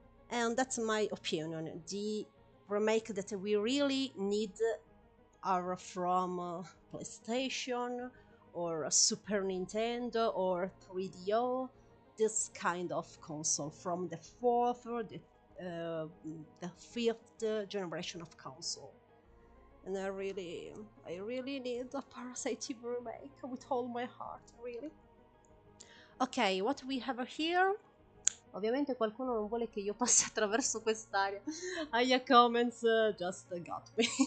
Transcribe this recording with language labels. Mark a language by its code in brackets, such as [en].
[en] And that's my opinion. The remake that we really need are from PlayStation or Super Nintendo or 3DO, this kind of console from the 4th or the 5th generation of console. And I really need a Parasite Eve remake with all my heart, really. Ok, what we have here? [it] Ovviamente qualcuno non vuole che io passi attraverso quest'area. [en] Aya comments just got me.